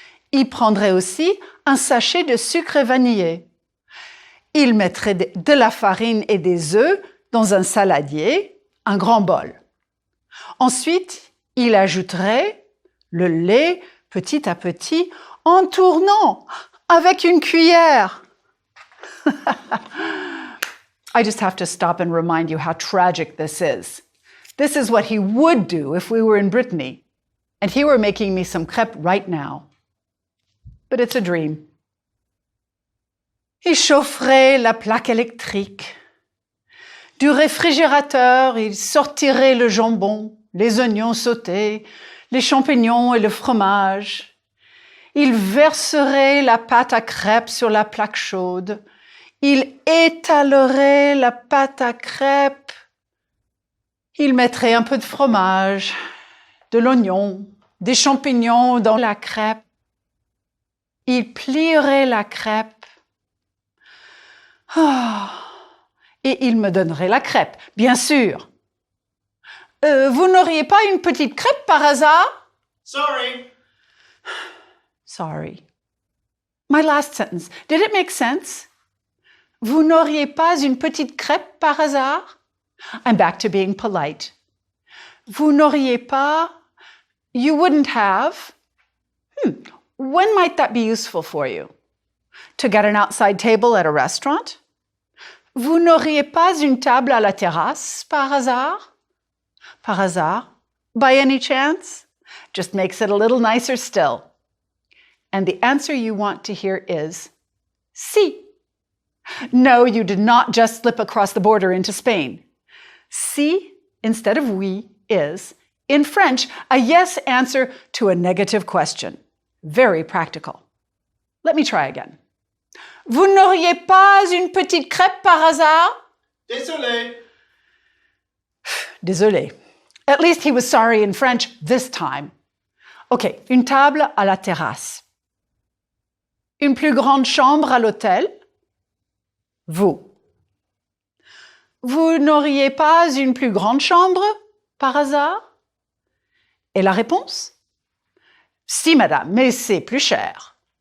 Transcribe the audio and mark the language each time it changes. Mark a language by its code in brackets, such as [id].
[fr] Il prendrait aussi un sachet de sucre vanillé. Il mettrait de la farine et des œufs dans un saladier, un grand bol. Ensuite, il ajouterait le lait petit à petit en tournant avec une cuillère. [en] I just have to stop and remind you how tragic this is. This is what he would do if we were in Brittany, and he were making me some crêpes right now. But it's a dream. [fr] Il chaufferait la plaque électrique. Du réfrigérateur, il sortirait le jambon, les oignons sautés, les champignons et le fromage. Il verserait la pâte à crêpes sur la plaque chaude. Il étalerait la pâte à crêpes. Il mettrait un peu de fromage, de l'oignon, des champignons dans la crêpe. Il plierait la crêpe. Et il me donnerait la crêpe, bien sûr. Vous n'auriez pas une petite crêpe par hasard? [en] Sorry. Sorry. My last sentence, did it make sense? [fr] Vous n'auriez pas une petite crêpe par hasard? [en] I'm back to being polite. [fr] Vous n'auriez pas? [en] You wouldn't have? When might that be useful for you? To get an outside table at a restaurant? [fr] Vous n'auriez pas une table à la terrasse par hasard? Par hasard? [en] By any chance? Just makes it a little nicer still. And the answer you want to hear is si. No, you did not just slip across the border into Spain. Si, instead of oui, is, in French, a yes answer to a negative question. Very practical. Let me try again. [fr] Vous n'auriez pas une petite crêpe par hasard? Désolé. Désolé. [en] At least he was sorry in French this time. [fr] OK, une table à la terrasse. Une plus grande chambre à l'hôtel? Vous. Vous n'auriez pas une plus grande chambre par hasard? Et la réponse? Si, madame, mais c'est plus cher.